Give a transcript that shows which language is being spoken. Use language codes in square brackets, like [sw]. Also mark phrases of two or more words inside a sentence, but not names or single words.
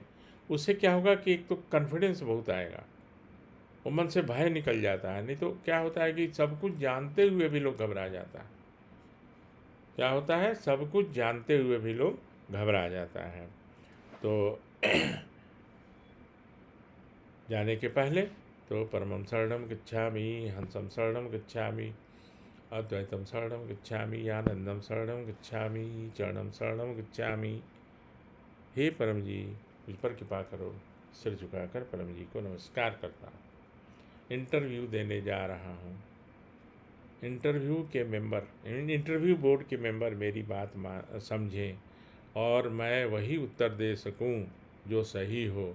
[hi] उससे क्या होगा कि एक तो कॉन्फिडेंस बहुत आएगा, वो मन से भय निकल जाता है। नहीं तो क्या होता है कि सब कुछ जानते हुए भी लोग घबरा जाता है। क्या होता है, सब कुछ जानते हुए भी लोग घबरा जाता है। तो जाने के पहले तो [pi] परमं शरणं गच्छामि, हंसं शरणं गच्छामि, अद्वैतम शरणं गच्छामि, आनंदम शरणं गच्छामि, चरणम शरणं गच्छामि। [hi] हे परम जी, मुझ पर कृपा करो। सिर झुकाकर परम जी को नमस्कार करता हूँ। इंटरव्यू देने जा रहा हूँ। इंटरव्यू बोर्ड के मेंबर मेरी बात समझें और मैं वही उत्तर दे सकूं जो सही हो।